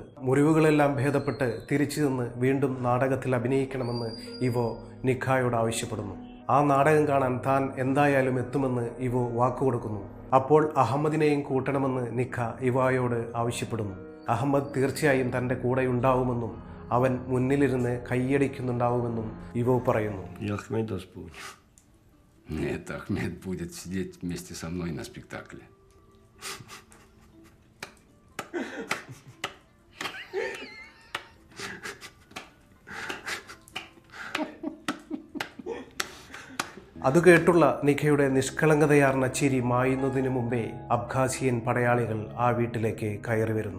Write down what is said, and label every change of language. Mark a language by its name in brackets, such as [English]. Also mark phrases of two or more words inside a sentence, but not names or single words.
[Malayalam] മുറിവുകളെല്ലാം ഭേദപ്പെട്ട് തിരിച്ചു നിന്ന് വീണ്ടും നാടകത്തിൽ അഭിനയിക്കണമെന്ന് ഇവോ നിഖയോട് ആവശ്യപ്പെടുന്നു. ആ നാടകം കാണാൻ താൻ എന്തായാലും എത്തുമെന്ന് ഇവോ വാക്കുകൊടുക്കുന്നു. അപ്പോൾ അഹമ്മദിനെയും കൂട്ടണമെന്ന് നിഖ ഇവായോട് ആവശ്യപ്പെടുന്നു. അഹമ്മദ് തീർച്ചയായും തൻ്റെ കൂടെ ഉണ്ടാവുമെന്നും അവൻ മുന്നിലിരുന്ന് കൈയടിക്കുന്നുണ്ടാവുമെന്നും ഇവോ പറയുന്നു. [Russian] Нет, Ахмед будет сидеть вместе со мной на спектакле. [Malayalam] അത് കേട്ടുള്ള നിഖയുടെ നിഷ്കളങ്കതയാർന്ന ചിരി മായുന്നതിനു മുമ്പേ അബ്ഖാസിയൻ പടയാളികൾ ആ വീട്ടിലേക്ക് കയറി വരുന്നു.